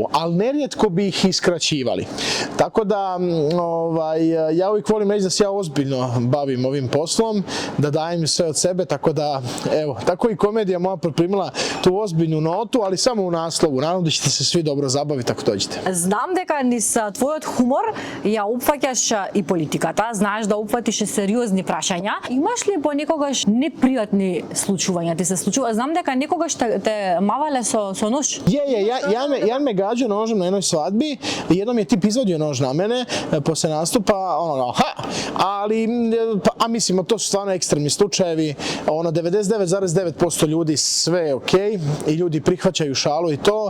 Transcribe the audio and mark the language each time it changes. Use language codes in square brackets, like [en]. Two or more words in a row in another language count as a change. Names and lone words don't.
[hr] Ali nerijetko bi ih iskraćivali. Tako da ja uvijek volim reći da se ja ozbiljno bavim ovim poslom, da dajem sve od sebe, tako da, evo, tako i komedija moja poprimila tu ozbiljnu notu, ali samo u naslovu. Naravno da ćete se svi dobro zabaviti ako dođete. [mk] Знам дека низ твојот хумор ја опфаќаш и политиката, знаеш да опфатиш сериозни прашања. Имаш ли понекогаш непријатни случувања? Ти се случува? Знам дека некогаш те мавале со нож. [hr] Jan me gađao nožem na jednoj svadbi, jednom je tip izvadio nož na mene posle nastupa, ali, mislim, to su stvarno ekstremni slučajevi, 99,9% ljudi sve je okej i ljudi prihvaćaju šalu i to.